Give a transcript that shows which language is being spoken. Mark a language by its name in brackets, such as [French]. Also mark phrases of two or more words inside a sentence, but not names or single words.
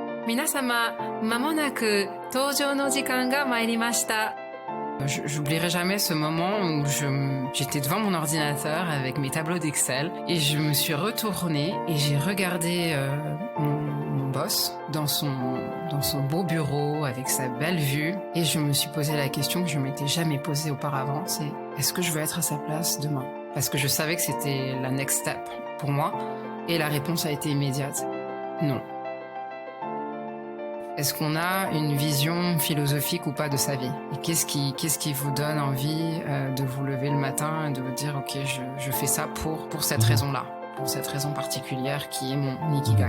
[Japanese] 皆様、間もなく登場の時間が参りました。 [French] J'oublierai jamais ce moment où j'étais devant mon ordinateur avec mes tableaux d'Excel et je me suis retournée et j'ai regardé mon boss dans son beau bureau avec sa belle vue et je me suis posé la question que je m'étais jamais posée auparavant, c'est est-ce que je veux être à sa place demain? Parce que je savais que c'était la [English] next step [French] pour moi et la réponse a été immédiate. Non. Est-ce qu'on a une vision philosophique ou pas de sa vie? Et qu'est-ce qui vous donne envie de vous lever le matin et de vous dire ok, je fais ça pour cette raison-là, pour cette raison particulière qui est mon ikigai.